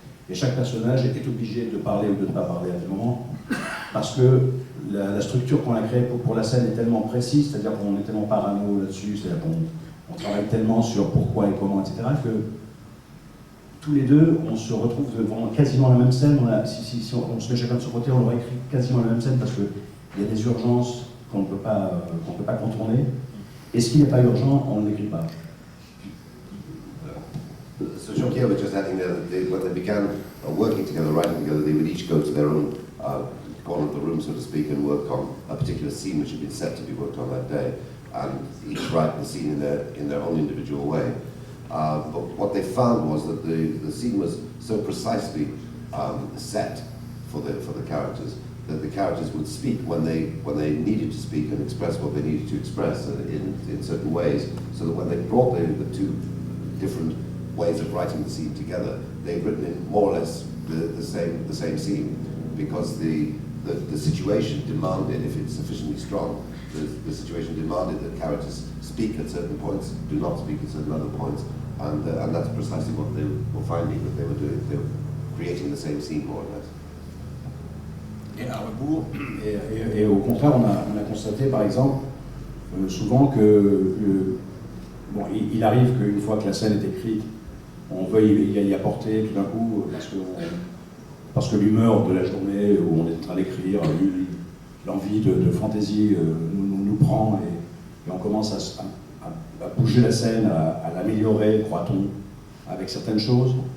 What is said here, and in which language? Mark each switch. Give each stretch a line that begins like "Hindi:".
French: Et chaque personnage est obligé de parler ou de ne pas parler à des moments, parce que la structure qu'on a créée pour la scène est tellement précise, c'est-à-dire qu'on est tellement parano là-dessus, c'est-à-dire qu'on travaille tellement sur pourquoi et comment, etc., que tous les deux, on se retrouve devant quasiment la même scène. Si on se met chacun de son côté, on aurait écrit quasiment la même scène, parce qu'il y a des urgences qu'on ne peut pas contourner, et ce qui n'est pas urgent, on ne l'écrit pas.
English: So Jean-Pierre was just adding there that when they began working together, writing together, they would each go to their own corner of the room, so to speak, and work on a particular scene which had been set to be worked on that day, and each write the scene in their own individual way. But what they found was that the scene was so precisely set for the characters that the characters would speak when they needed to speak and express what they needed to express in certain ways, so that when they brought the two different ways of writing the scene together, they've written in more or less the same scene, because the the situation demanded, if it's sufficiently strong, the situation demanded that characters speak at certain points, do not speak at certain other points, and that's precisely what they were finding that they were doing. They were creating the same scene more or less.
French: Et à rebours, et au contraire, on a constaté par exemple souvent que bon, il arrive qu'une fois que la scène est écrite, on veuille y apporter tout d'un coup, parce que l'humeur de la journée où on est en train d'écrire, l'envie de fantaisie nous prend et on commence à bouger la scène, à l'améliorer, croit-on, avec certaines choses.